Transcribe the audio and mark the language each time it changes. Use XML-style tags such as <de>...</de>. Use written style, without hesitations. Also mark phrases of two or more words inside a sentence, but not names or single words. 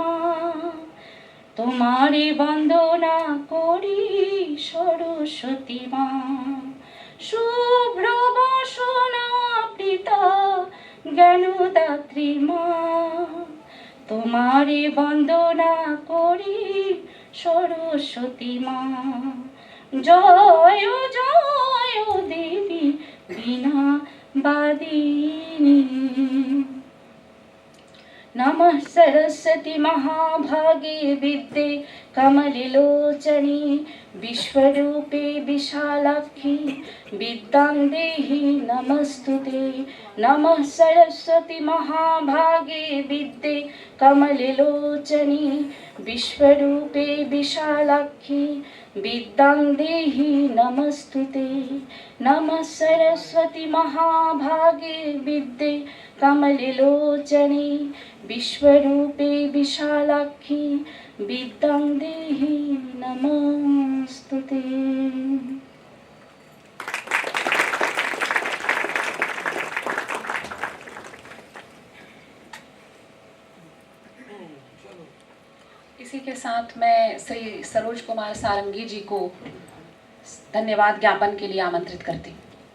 <bn>তোমারে বন্দনা করি সরস্বতী মা শুভ্র বসনা পিতা জ্ঞানদাত্রী মা তোমারে বন্দনা করি সরস্বতী মা জয় জয় দেবী বিনা বাদিনী</bn> <sa>नमः सरस्वती महाभागे विद्ये कमललोचनी विश्वरूपे विशालाक्षी विद्यां देहि नमस्तुते नमः सरस्वती महाभागे विद्ये कमललोचनी विश्वरूपे विशालाक्षी विद्यां देहि नमस्तुते नमः सरस्वती महाभागे विद्ये कमललोचनी विश्वरूपे विशालाक्षी विद्यां देहि नमस्तुते।</sa> <hi>इसी के साथ मैं श्री सरोज कुमार सारंगी जी को धन्यवाद ज्ञापन के लिए आमंत्रित करती हूँ।</hi>